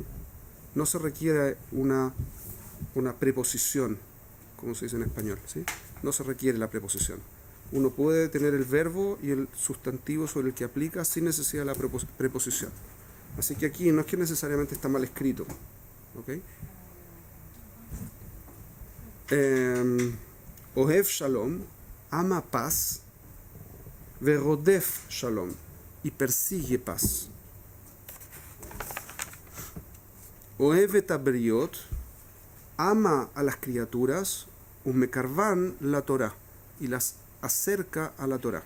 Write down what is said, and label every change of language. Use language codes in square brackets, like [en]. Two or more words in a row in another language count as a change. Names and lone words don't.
[es] No se requiere una preposición, como se dice en español, ¿sí? No se requiere la preposición. Uno puede tener el verbo y el sustantivo sobre el que aplica sin necesidad de la preposición. Así que aquí no es que necesariamente está mal escrito, ¿ok? [he] אוהב שלום, [es] ama paz, [he] ורודף שלום, [es] y persigue paz. [he] אוהב את הבריות, [es] ama a las criaturas, [he] ומקרבן לתורה, [es] y las acerca a la Torah.